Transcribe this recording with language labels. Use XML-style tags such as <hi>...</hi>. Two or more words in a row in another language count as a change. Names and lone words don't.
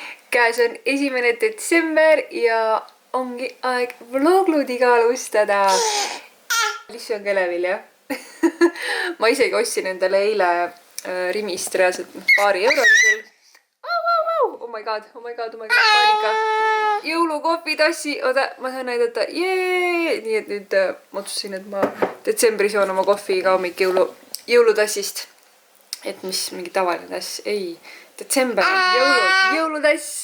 <et>Käes on 1. detsember ja ongi aeg vlogludiga alustada. Lissi on Kelevill, jah? Ma isegi ostsin endale eile Rimist reaalselt paari eurolisel.</et> <en>Oh my god,</en> <et>paanika. Jõulukohvitassi, oota, ma saan näidata. Nii et nüüd ma otsustasin, et ma detsembris joon oma kohvi iga hommik jõulutassist. Et mis mingi tavaline tass, ei. Detsember on jõulutass.</et>